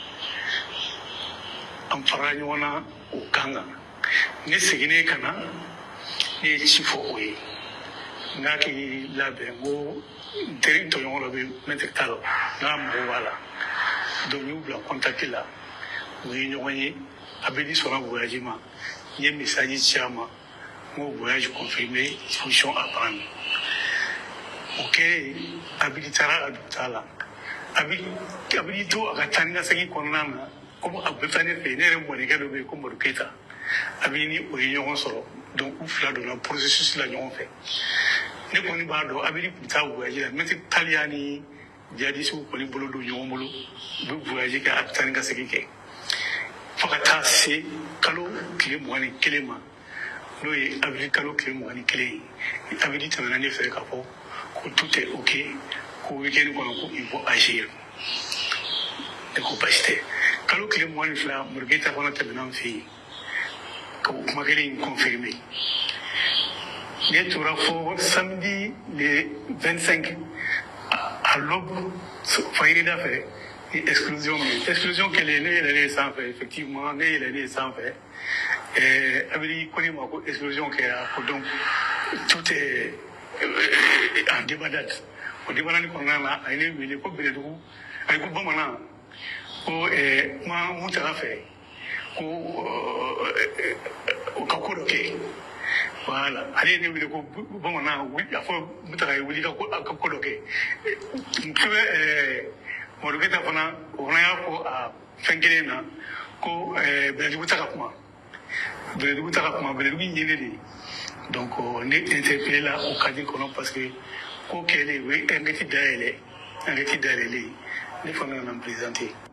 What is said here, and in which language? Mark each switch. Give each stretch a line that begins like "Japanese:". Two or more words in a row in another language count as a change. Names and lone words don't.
Bambara: an farala ɲɔgɔn na o kan kan ne seginnen ka na ne ye ci fɔ o ye n k'a k'i labɛn n ko n tɔɲɔgɔn dɔ bɛ maitre Tall n k'a mɔgɔw b'a la donc n y'u bila contacté la u ye ɲɔgɔn ye Abidi sɔnna voyage ma n ye message ci a ma n ko
French: voyage confirmé disposition à prendre
Bambara: o kɛlen Abidi taara a dugutaga la Abidi to a ka taa ni ka segin kɔnɔna na comme a bɛ taa ne fɛ ne yɛrɛ mɔdenkɛ dɔ bɛ yen ko Madu Keyita Abidi ni o ye ɲɔgɔn sɔrɔ donc u fila donna processus la ɲɔgɔn fɛ ne kɔni b'a dɔn Abidi tun taa voyage la maitre Tall y'a ni jihadistes kɔni bolo don ɲɔgɔn bolo u bɛ voyage kɛ a bɛ taa ni ka segin kɛ fo ka taa se kalo tile 21 ma n'o ye Abidi kalo tile 21 ye Abidi tɛmɛna ne fɛ k'a fɔ ko
French: tout est ok
Bambara: ko week-end kɔnɔ ko
French: il faut agir
Bambara: ne ko basi tɛ kalo tile 22 Madu Keyita fana tɛmɛna n fɛ yen ka o kuma kelen in confirmer ne tora fo
French: samedi le 25 à l'aube
Bambara: fayirida fɛ ni exclusion kɛlen ne yɛlɛlen sanfɛ effectivement ne yɛlɛlen sanfɛ Abidi ko ne ma ko exclusion kɛra ko
French: donc tout est en débandade
Bambara: o débandade kɔnɔna na a ye ne wele ko Bɛlɛdugu a ko bamanan ko kuma mun taga fɛ ko o ka ko dɔ kɛ voilà ale ye ne wele ko bamanan a fɔ Mutaga ye wuli ka ko dɔ kɛ n bɛ Madu Keyita fana o fana y'a fɔ a fɛn kelen na ko Bɛlɛdugu ta ka kuma Bɛlɛdugu ye ne de ye donc ne interpellé la o cadre kɔnɔ
French: parce que
Bambara: ko kɛlen o ye enquête dayɛlɛlen ne fana nana n présenter.